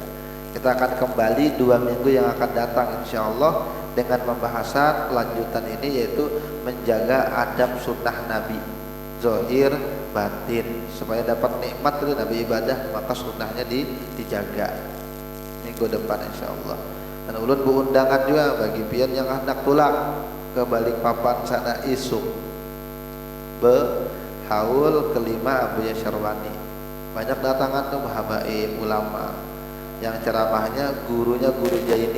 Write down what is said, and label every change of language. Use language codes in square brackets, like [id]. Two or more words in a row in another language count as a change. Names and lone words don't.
[id] Kita akan kembali 2 minggu yang akan datang insyaallah dengan pembahasan lanjutan ini, yaitu menjaga adab sunnah Nabi zahir batin supaya dapat nikmat dari Nabi ibadah, maka sunnahnya dijaga minggu depan insyaallah. [bjn] Dan ulun undangan juga bagi pian yang hendak pulang ke Balikpapan sana isuk haul kelima Abu Syarwani. Banyak datangan tuh habaib ulama yang ceramahnya gurunya guru Jaini.